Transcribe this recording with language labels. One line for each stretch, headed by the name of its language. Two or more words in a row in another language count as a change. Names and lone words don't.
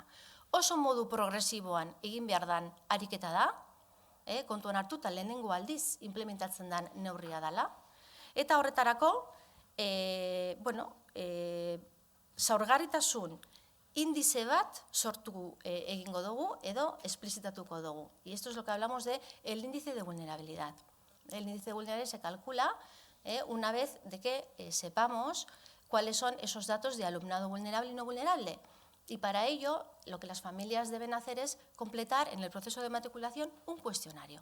Basque: Oso modu progresiboan egin behar den ariketa da, kontuan hartuta lehenengo aldiz implementatzen den neurria dela, eta horretarako, zaurgarritasun indize bat sortu egingo dugu edo esplizitatuko dugu.
Spanish: Y esto es lo que hablamos de el índice de vulnerabilidad. El índice de vulnerabilidad se calcula una vez de que sepamos cuáles son esos datos de alumnado vulnerable y no vulnerable. Y para ello, lo que las familias deben hacer es completar en el proceso de matriculación un cuestionario.